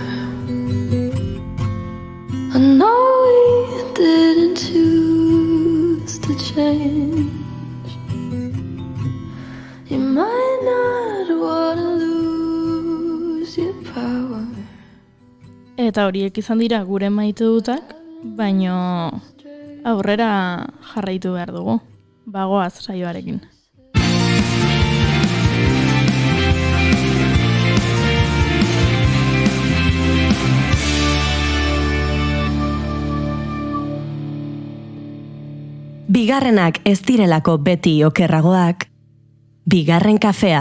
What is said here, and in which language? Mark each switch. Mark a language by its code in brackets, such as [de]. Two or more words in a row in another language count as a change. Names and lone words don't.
[en] I know we didn't choose to change. You might not want to lose your power. [eu] Eta horiek izan dira gure maite dutak, baino aurrera jarraitu behar dugu. Bagoaz saioarekin. Bigarrenak ez direlako beti okerragoak, bigarren kafea.